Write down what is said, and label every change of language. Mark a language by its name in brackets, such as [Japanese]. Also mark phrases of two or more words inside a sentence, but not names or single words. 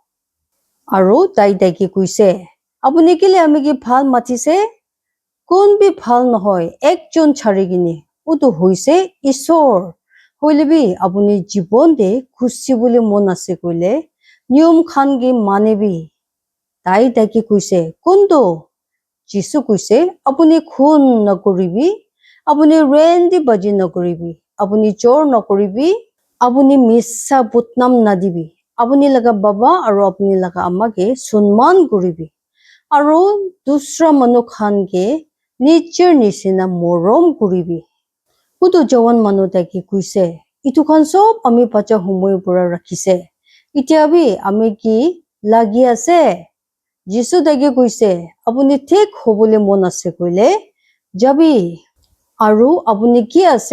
[Naga Pidgin] aru tai ki kuise apuni kile ami ki bhal mathise kon bi bhal nohoy ekjon chari gine utu hoise isor hoilebi apuni jibon de khushi bole mon ase koile niyom khan gi manebi tai ki kuise kundu Jisu kuise apuni khun nakoribi apuni rendi baji nakoribi apuni chor nakoribi apuni missa butnam nadibi apuni laga baba aru apuni laga ama ke sunman koribi aru dusra manu khan ke nicher nisina morom koribi utu jawan manu taki kuise itu khan sob ami bacha humoy pura rakhise itia bi ami ki lagi ase Jisu taki kuise apuni thik hobole mon ase koile jabi aru apuni ki ase